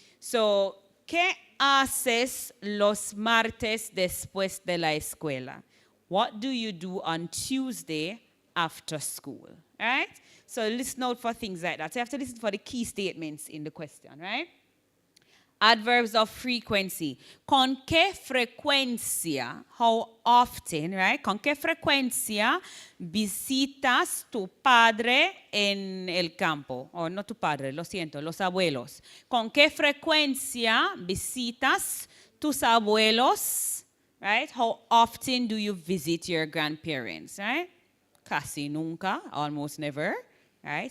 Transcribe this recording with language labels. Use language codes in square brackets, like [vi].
[es] So, ¿qué haces los martes después de la escuela? [en] What do you do on Tuesday after school, right? So listen out for things like that. So you have to listen for the key statements in the question, right? Adverbs of frequency. [es] ¿Con qué frecuencia? [en] How often, right? [es] ¿Con qué frecuencia visitas tu padre en el campo? O no tu padre, lo siento, los abuelos. ¿Con qué frecuencia visitas tus abuelos? [en] Right? How often do you visit your grandparents, right? [es] Casi nunca, [en] almost never, right?